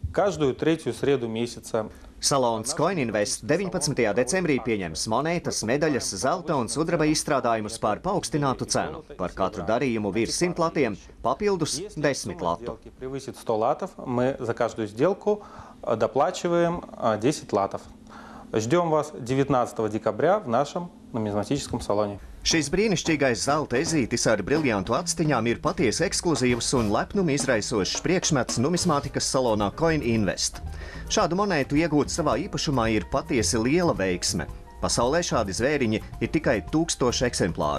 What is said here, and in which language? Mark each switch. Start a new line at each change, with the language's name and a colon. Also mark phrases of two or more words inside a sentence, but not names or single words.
Russian: каждую третью среду месяца.
Latvian: Salons CoinInvest 19. decembrī pieņems monētas, medaļas, zelta un sudraba izstrādājumus par paaugstinātu cenu. Par katru darījumu virs 100 latiem papildus 10 latu.
Russian: Превысит 100 латов, мы за каждую сделку доплачиваем 10 латов. Ждем вас 19 декабря в нашем нумизматическом салоне.
Latvian: Šis brīnišķīgais zelta ezītis ar briljantu atstiņām ir patiesi ekskluzīvs un lepnumu izraisošs priekšmets numismātikas salonā CoinInvest. Šādu monētu iegūt savā īpašumā ir patiesi liela veiksme. Pasaulē šādi zvēriņi ir tikai 1000 eksemplāru.